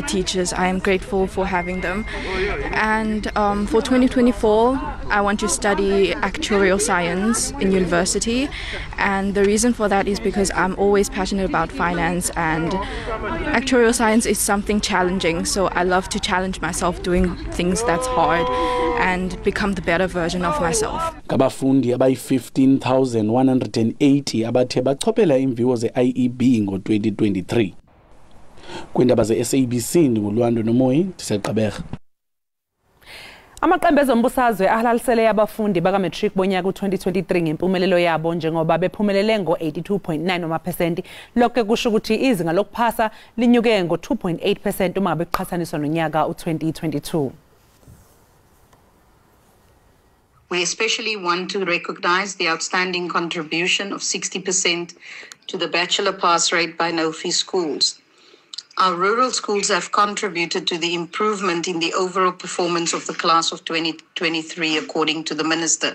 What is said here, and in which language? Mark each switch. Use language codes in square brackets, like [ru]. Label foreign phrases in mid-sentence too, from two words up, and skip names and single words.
[en] I am grateful for for having them. And for 2024, I want to study actuarial science in university. And the reason for that is because I'm always passionate about finance, and actuarial science is something challenging. So I love to challenge myself doing things that's hard and become the better version of myself. [xh] Abafundi abayi 15,180 abathe bachopela imviwo ze-IEB ngo-2023. Kwindaba ze-SABC ngulwando nomoyi ndisegqaberha. [zu] Amaqembu ezombusazwe ahalalisele abafundi baka-matric bonyaka u-2023 ngempumelelo yabo njengoba bephumelele ngo-82.9%. Lokho kusho ukuthi izinga lokuphasa linyuke ngo-2.8% uma ngabe kuqhathaniswa nonyaka u-2022. [en] We especially want to recognize the outstanding contribution of 60% to the bachelor pass rate by no-fee schools. Our rural schools have contributed to the improvement in the overall performance of the class of 2023, according to the Minister.